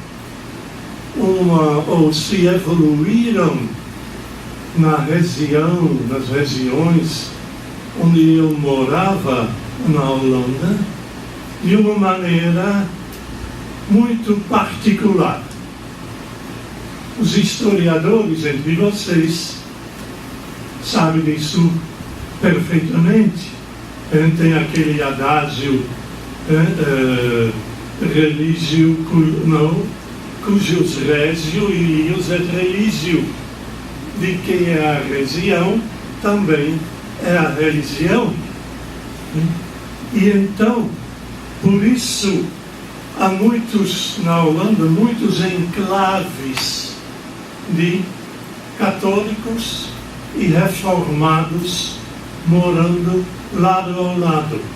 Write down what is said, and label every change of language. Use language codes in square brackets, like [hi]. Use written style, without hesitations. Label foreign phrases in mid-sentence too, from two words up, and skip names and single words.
[pt] ou se evoluíram nas regiões onde eu morava, na Holanda, de uma maneira muito particular. Os historiadores entre vocês sabem disso perfeitamente. Tem aquele adágio [la] religio cujus regio ius et religio, [pt] de quem é a região também é a religião. E então, por isso, há muitos na Holanda, muitos enclaves de católicos e reformados morando lado ao lado.